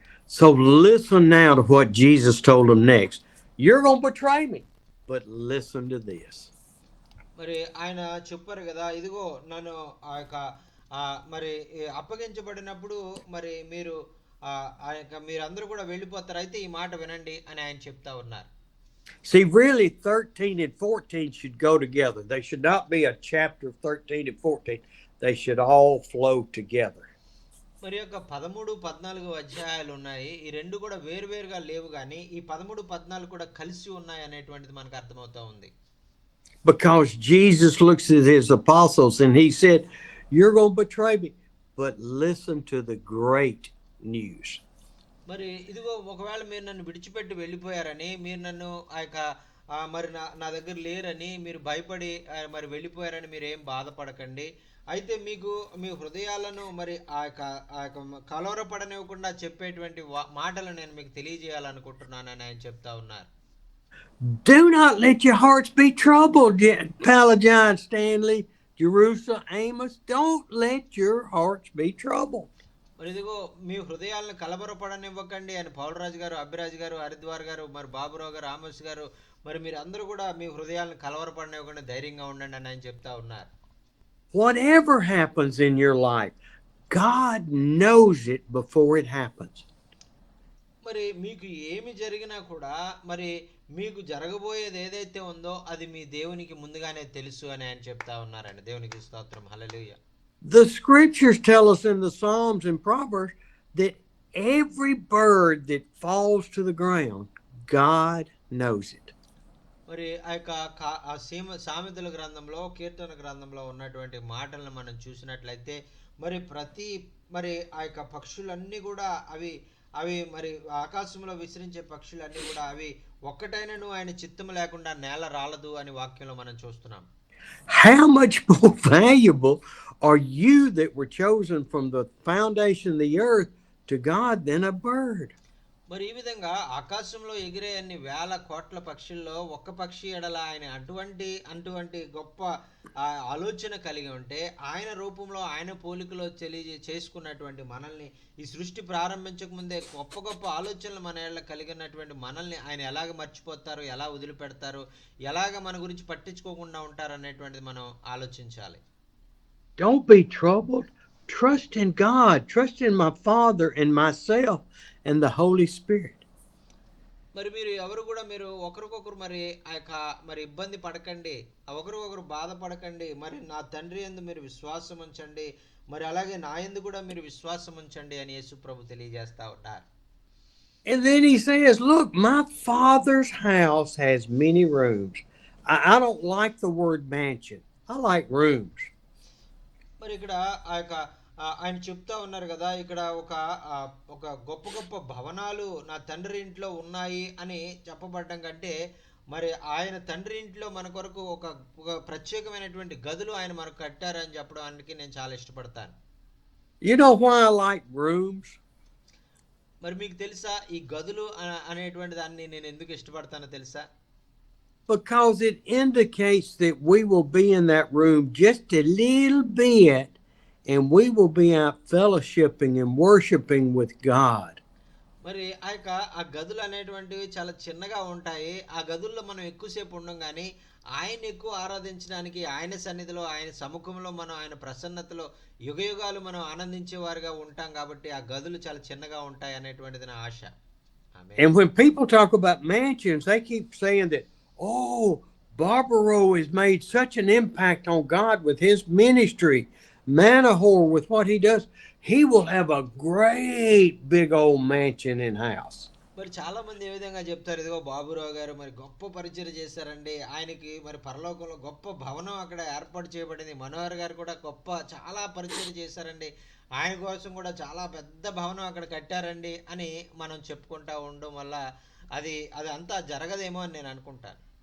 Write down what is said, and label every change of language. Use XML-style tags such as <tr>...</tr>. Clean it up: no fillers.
<en>So listen now to what Jesus told them next. You're going to betray me, but listen to this.</en> <te>మరి ఆయన చెప్పారు కదా, ఇదిగో నన్ను ఆ యొక్క మరి అప్పగించబడినప్పుడు మరి మీరు ఆ యొక్క మీరందరూ కూడా వెళ్ళిపోతారు, అయితే ఈ మాట వినండి అని ఆయన చెప్తా ఉన్నారు.</te> <en>See, really 13 and 14 should go together. They should not be a chapter 13 and 14. They should all flow together.</en> <te>మరి యొక్క 13, 14 అధ్యాయాలు ఉన్నాయి. ఈ రెండు కూడా వేరువేరుగా లేవు, కానీ ఈ 13, 14 కూడా కలిసి ఉన్నాయి అనేటువంటిది మనకు అర్థమవుతా ఉంది.</te> <en>Because Jesus looks at his apostles and he said, you're going to betray me, but listen to the great news.</en> <te>మరి ఇదిగో ఒకవేళ మీరు నన్ను విడిచిపెట్టి వెళ్ళిపోయారని, మీరు నన్ను ఆ యొక్క మరి నా దగ్గర లేరని మీరు భయపడి మరి వెళ్ళిపోయారని మీరు ఏం బాధపడకండి. అయితే మీకు మీ హృదయాలను మరి ఆ యొక్క కలవరపడనివ్వకుండా చెప్పేటువంటి మాటలు నేను మీకు తెలియజేయాలనుకుంటున్నానని ఆయన చెప్తా ఉన్నారు.</te> <en>Do not let your hearts be troubled, Pelagian, Stanley, Jerusalem, Amos. Don't let your hearts be troubled.</en> <te>మరి ఇదిగో మీ హృదయాలను కలవరపడనివ్వకండి అని పౌలరాజు గారు, అభిరాజ్ గారు, హరిద్వార్ గారు, మరి బాబురావు గారు, ఆమోస్ గారు, మరి మీరు అందరూ కూడా మీ హృదయాలను కలవరపడనివ్వకుండా ధైర్యంగా ఉండండి అని ఆయన చెప్తా ఉన్నారు.</te> <en>Whatever happens in your life, God knows it before it happens.</en> <te>మరి మీకు ఏమి జరిగినా కూడా మరి మీకు జరగబోయేది ఏదైతే ఉందో అది మీ దేవునికి ముందుగానే తెలుసు అని ఆయన చెప్తా ఉన్నారండి. దేవునికి స్తోత్రం. హల్లెలూయా.</te> <en>The scriptures tell us in the Psalms and Proverbs that every bird that falls to the ground, God knows it.</en> <te>మరి ఆ యొక్క సామెతల గ్రంథంలో, కీర్తన గ్రంథంలో ఉన్నటువంటి మాటలను మనం చూసినట్లయితే మరి ఆ యొక్క పక్షులన్నీ కూడా అవి మరి ఆకాశంలో విసిరించే పక్షులన్నీ కూడా అవి ఒక్కటైనను ఆయన చిత్తము లేకుండా నేల రాలదు అని వాక్యంలో మనం చూస్తున్నాం.</te> <en>How much more valuable are you that were chosen from the foundation of the earth to God than a bird?</en> <te>మరి ఈ విధంగా ఆకాశంలో ఎగిరే అన్ని వేల కోట్ల పక్షుల్లో ఒక్క పక్షి ఎడల ఆయన అటువంటి గొప్ప ఆలోచన కలిగి ఉంటే, ఆయన రూపంలో ఆయన పోలికలో చేసుకున్నటువంటి మనల్ని ఈ సృష్టి ప్రారంభించక ముందే గొప్ప గొప్ప ఆలోచనలు మన ఎడల కలిగినటువంటి మనల్ని ఆయన ఎలాగ మర్చిపోతారు, ఎలా వదిలిపెడతారు, ఎలాగ మన గురించి పట్టించుకోకుండా ఉంటారు అనేటువంటిది మనం ఆలోచించాలి.</te> <en>Don't be troubled. Trust in God. Trust in my Father and myself and the Holy Spirit.</en> <te>మరి మీరు ఎవరు కూడా మీరు ఒకరికొకరు మరి ఆ యొక్క మరి ఇబ్బంది పడకండి, ఒకరికొకరు బాధపడకండి. మరి నా తండ్రి యందు మీరు విశ్వాసం ఉంచండి, మరి అలాగే నా యందు కూడా మీరు విశ్వాసం ఉంచండి అని యేసు ప్రభు తెలియజేస్తా ఉంటారు.</te> <en>And then he says, look, my Father's house has many rooms. I don't like the word mansion. I like rooms.</en> <te>మరి ఇక్కడ ఆ యొక్క ఆయన చెప్తా ఉన్నారు కదా, ఇక్కడ ఒక గొప్ప గొప్ప భవనాలు నా తండ్రి ఇంట్లో ఉన్నాయి అని చెప్పబడ్డం కంటే, మరి ఆయన తండ్రి ఇంట్లో మన కొరకు ఒక ప్రత్యేకమైనటువంటి గదులు ఆయన మనకు కట్టారని చెప్పడానికి నేను చాలా ఇష్టపడతాను.</te> <en>You know why I like rooms?</en> <te>మరి మీకు తెలుసా ఈ గదులు అనేటువంటి దాన్ని నేను ఎందుకు ఇష్టపడతానో తెలుసా?</te> <en>Because it indicates that we will be in that room just a little bit and we will be out fellowshipping and worshiping with God.</en> <te>మరి ఆ గదులు అనేటువంటివి చాలా చిన్నగా ఉంటాయి. ఆ గదుల్లో మనం ఎక్కువసేపు ఉండం కానీ ఆయన ఎక్కువ ఆరాధించడానికి, ఆయన సన్నిధిలో, ఆయన సముఖంలో మనం ఆయన ప్రసన్నతలో యుగయుగాలు మనం ఆనందించేవారుగా ఉంటాం కాబట్టి ఆ గదులు చాలా చిన్నగా ఉంటాయి అనేటువంటిది నా ఆశ. ఆమేన్.</te> <en>And when people talk about mansions, they keep saying that, oh, Barbaro has made such an impact on God with his ministry. Manahor with what he does, he will have a great big old mansion and house.</en> <te>మరి చాలా మంది ఏ విధంగా చెప్తారు, ఇదిగో బాబురావు గారు మరి గొప్ప పరిచయం చేశారండి, ఆయనకి మరి పరలోకంలో గొప్ప భవనం అక్కడ ఏర్పాటు చేయబడింది, మనోహర్ గారు కూడా చాలా పరిచయం చేశారండి, ఆయన కోసం కూడా చాలా పెద్ద భవనం అక్కడ కట్టారండి అని మనం చెప్పుకుంటా ఉండడం వల్ల అది అంతా జరగదేమో అని నేను అనుకుంటాను.</te>